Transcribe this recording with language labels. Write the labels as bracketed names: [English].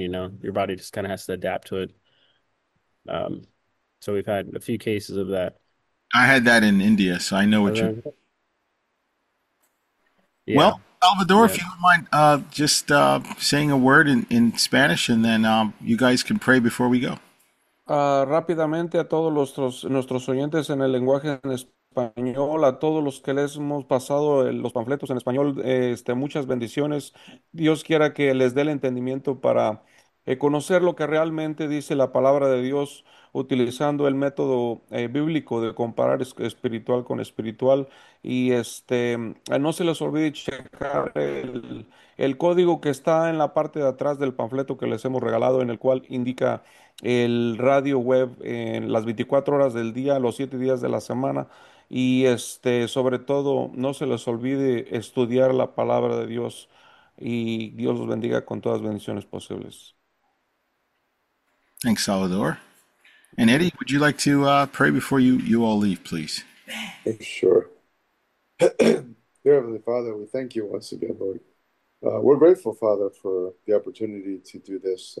[English] Your body just kind of has to adapt to it. So we've had a few cases of that. I had that in India, so I know what you're. Well, Salvador, if you don't mind just saying a word in Spanish, and then you guys can pray before we go. [Spanish] Rápidamente a todos nuestros oyentes en el lenguaje en español, a todos los que les hemos pasado los panfletos en español, muchas bendiciones. Dios quiera que les dé el entendimiento para conocer lo que realmente dice la palabra de Dios, utilizando el método bíblico de comparar espiritual con espiritual. Y no se les olvide checar el código que está en la parte de atrás del panfleto que les hemos regalado, en el cual indica el radio web en las 24 horas del día, los 7 días de la semana. Y sobre todo, no se les olvide estudiar la palabra de Dios, y Dios los bendiga con todas las bendiciones posibles. [English] Thanks, Salvador. And Eddie, would you like to pray before you all leave, please? Sure. Dear Heavenly Father, we thank you once again, Lord. We're grateful, Father, for the opportunity to do this.